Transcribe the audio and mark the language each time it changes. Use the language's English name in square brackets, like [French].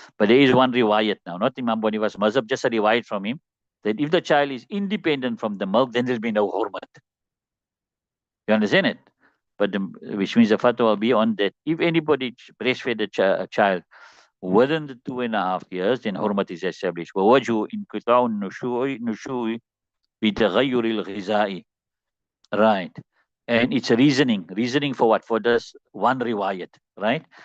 [English] But there is one riwayat now, not Imam Abu Hanifa's mazhab, just a riwayat from him, that if the child is independent from the milk, then there'll be no hurmat. You understand it? But which means the fatwa will be on that if anybody breastfed a child within the 2.5 years, then hurmat is established. [Arabic] ووجه انقطاع النشوء بتغير الغذاء. [English] Right. And it's a reasoning for what? For this one riwayat, right?